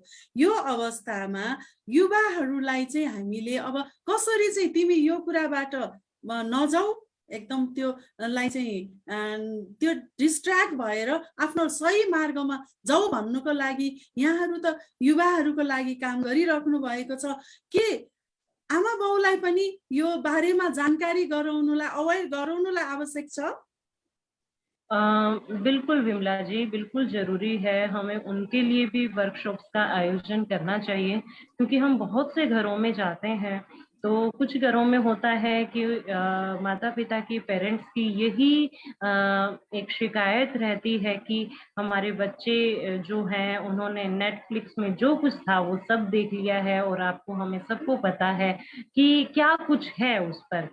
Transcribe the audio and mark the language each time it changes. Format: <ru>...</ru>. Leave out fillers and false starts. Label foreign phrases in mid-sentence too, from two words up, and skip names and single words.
<ne>यो अवस्थामा युवाहरूलाई चाहिँ हामीले अब कसरी चाहिँ तिमी यो कुराबाट नजाऊ, एकदम त्योलाई चाहिँ त्यो डिस्ट्र्याक्ट भएर आफ्नो सही मार्गमा जाऊ भन्नुको लागि यहाँहरू त युवाहरूको लागि काम गरिराख्नु भएको छ। के आमा बाउलाई पनि यो बारेमा जानकारी गराउनुलाई, अवेर गराउनुलाई आवश्यक छ?</ne> <hi>बिल्कुल विमला जी, बिल्कुल ज़रूरी है, हमें उनके लिए भी वर्कशॉप्स का आयोजन करना चाहिए, क्योंकि हम बहुत से घरों में जाते हैं, तो कुछ घरों में होता है कि माता-पिता की, पेरेंट्स की यही एक शिकायत रहती है कि हमारे बच्चे जो हैं, उन्होंने नेटफ्लिक्स में जो कुछ था, वो सब देख लिया है और आपको हमें सबको पता है कि क्या कुछ है उस पर।</hi>